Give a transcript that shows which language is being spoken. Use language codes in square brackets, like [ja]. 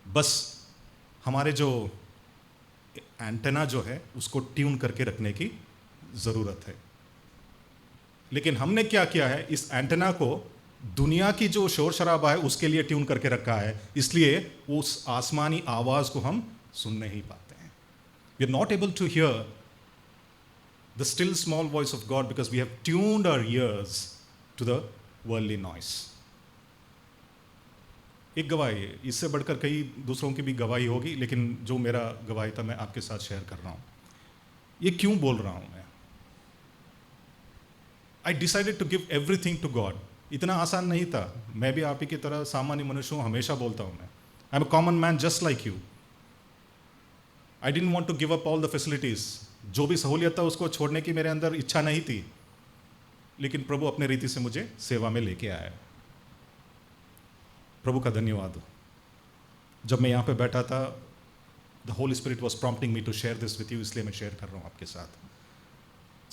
[hi] बस हमारे जो एंटेना जो है उसको ट्यून करके रखने की ज़रूरत है। लेकिन हमने क्या किया है, इस एंटेना को दुनिया की जो शोर शराबा है उसके लिए ट्यून करके रखा है, इसलिए उस आसमानी आवाज़ को हम सुन नहीं पाते। [en] We are not able to hear the still small voice of God because we have tuned our ears to the worldly noise. [hi] एक गवाही है, इससे बढ़कर कई दूसरों की भी गवाही होगी, लेकिन जो मेरा गवाही था मैं आपके साथ शेयर कर रहा हूँ। ये क्यों बोल रहा हूँ मैं? [en] I decided to give everything to God. [hi] इतना आसान नहीं था। मैं भी आप ही की तरह सामान्य मनुष्य हूँ, हमेशा बोलता हूँ मैं, [en] I'm a common man just like you. I didn't want to give up all the facilities. [hi] जो भी सहूलियत था उसको छोड़ने की मेरे अंदर इच्छा नहीं थी, लेकिन प्रभु अपने रीति से मुझे सेवा में लेके आया। प्रभु का धन्यवाद हो। जब मैं यहाँ पे बैठा था, [en] the Holy Spirit was prompting me to share this with you, [hi] इसलिए मैं शेयर कर रहा हूँ आपके साथ।